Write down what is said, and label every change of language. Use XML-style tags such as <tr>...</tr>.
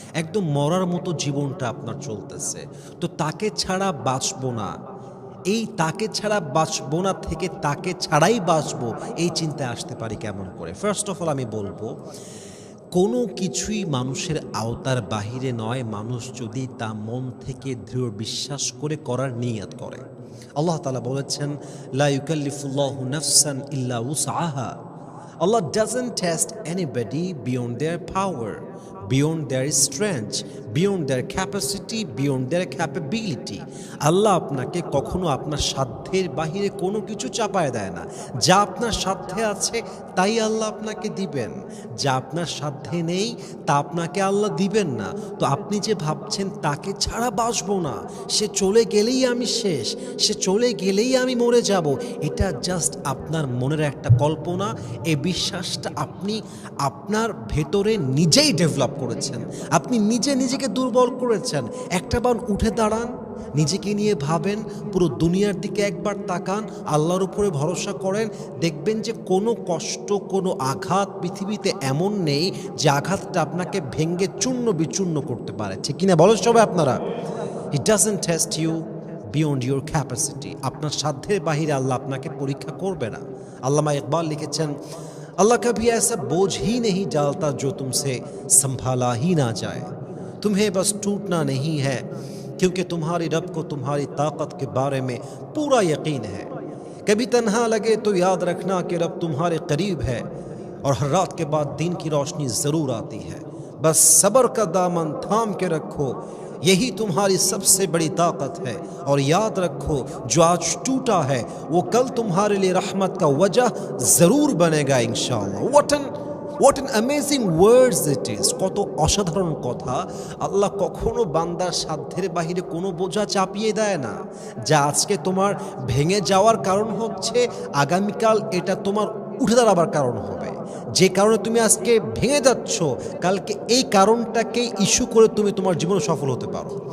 <bn>একদম মরার মতো জীবনটা আপনার চলতেছে। তো তাকে ছাড়া বাঁচবো না, এই তাকে ছাড়া বাঁচবো না থেকে তাকে ছাড়াই বাঁচবো, এই চিন্তায় আসতে পারি কেমন করে?</bn> <en>first of all</en> <bn>আমি বলবো, কোনো কিছুই মানুষের আওতার বাহিরে নয়, মানুষ যদি তা মন থেকে দৃঢ় বিশ্বাস করে করার নিয়ত করে। আল্লাহ তাআলা বলেছেন,</bn> <ar>লা ইউকাল্লিফুল্লাহু নাফসান ইল্লা উসআহা।</ar> <en>Allah doesn't test anybody beyond their power, beyond their strength, beyond their capacity, beyond their capability.</en> <bn>আল্লাহ আপনাকে কখনো আপনার সাধ্যের বাহিরে কোনো কিছু চাপায় দেয় না। যা আপনার সাধ্যে আছে তাই আল্লাহ আপনাকে দিবেন। যা আপনার সাধ্যে নেই তা আপনাকে আল্লাহ দিবেন না। তো আপনি যে ভাবছেন তাকে ছাড়া বাঁচবো না, সে চলে গেলেই আমি শেষ, সে চলে গেলেই আমি মরে যাব, এটা জাস্ট আপনার মনের একটা কল্পনা। এই বিশ্বাসটা আপনি আপনার ভেতরে নিজেই ডেভেলপ করেছেন। আপনি নিজে নিজেকে দুর্বল করেছেন। একটাবার উঠে দাঁড়ান, নিজেকে নিয়ে ভাবেন, পুরো দুনিয়ার দিকে একবার তাকান, আল্লাহর উপরে ভরসা করেন। দেখবেন যে কোনো কষ্ট, কোনো আঘাত পৃথিবীতে এমন নেই যে আঘাতটা আপনাকে ভেঙ্গে চূর্ণ বিচূর্ণ করতে পারে। ঠিক কিনা বলেন সবাই আপনারা?</bn> <en>He doesn't test you beyond your capacity.</en> <bn>আপনার সাধ্যের বাহিরে আল্লাহ আপনাকে পরীক্ষা করবে না। আল্লামা ইকবাল লিখেছেন,</bn> <hi>अल्लाह कभी ऐसा बोझ ही नहीं डालता जो तुमसे संभाला ही ना जाए। तुम्हें बस टूटना नहीं है, क्योंकि तुम्हारी रब को तुम्हारी ताकत के बारे में पूरा यकीन है। कभी तन्हा लगे तो याद रखना कि रब तुम्हारे करीब है, और हर रात के बाद दिन की रोशनी ज़रूर आती है। बस सब्र का दामन थाम के रखो, यही तुम्हारी सबसे बड़ी ताकत है। और याद रखो, जो आज टूटा है वो कल तुम्हारे लिए रहमत का वजह ज़रूर बनेगा इंशाअल्लाह।</hi> <en>What an amazing words it is!</en> <bn>কত অসাধারণ কথা। আল্লাহ কখনো বান্দার সাধ্যের বাহিরে কোনো বোঝা চাপিয়ে দেয় না। যা আজকে তোমার ভেঙে যাওয়ার কারণ হচ্ছে, আগামীকাল এটা তোমার উঠে দাঁড়াবার কারণ হবে। যে কারণে তুমি আজকে ভেঙে যাচ্ছ, কালকে এই কারণটাকে ইস্যু করে তুমি তোমার জীবনে সফল হতে পারো।</bn>